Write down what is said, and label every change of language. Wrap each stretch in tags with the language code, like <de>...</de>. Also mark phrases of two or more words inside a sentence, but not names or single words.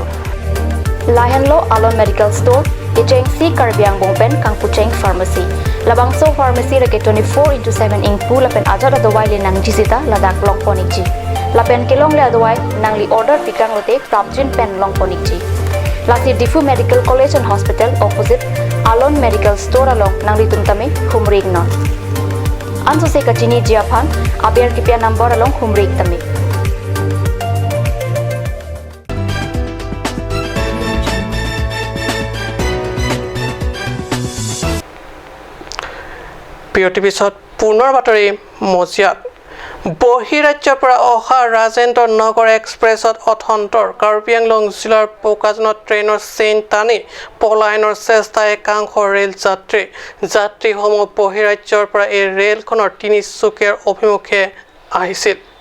<mjw>Lahan lo Alon Medical Store Ejeng si Karbiang Bongpen Kang Pucheng Pharmacy Labang so pharmacy rake 24/7 ingpu lapen ajat adawai le nang jisita Ladakh long ponikji lapen kelong le adawai nangli order pikang lote prapjin pen long ponikji Lasi Difu Medical College and Hospital opposite Alon Medical Store along nangli tumtame Humrig non Anso se kachini jiaphan abiar kipia number along Humrig tame</mjw> <as>পিঅ'টি পিছত পুনৰ বাতৰি মজিয়াত বহিৰাজ্যৰ পৰা অহা ৰাজেন্দ্ৰ নগৰ এক্সপ্ৰেছত অথন্তৰ কাৰ্বি আংলং জিলাৰ পোকাজনত ট্ৰেইনৰ চেইন টানি পলায়নৰ চেষ্টা একাংশ ৰেল যাত্ৰীসমূহ বহিৰাজ্যৰ পৰা এই ৰেলখনৰ তিনিচুকীয়াৰ অভিমুখে আহিছিল</as>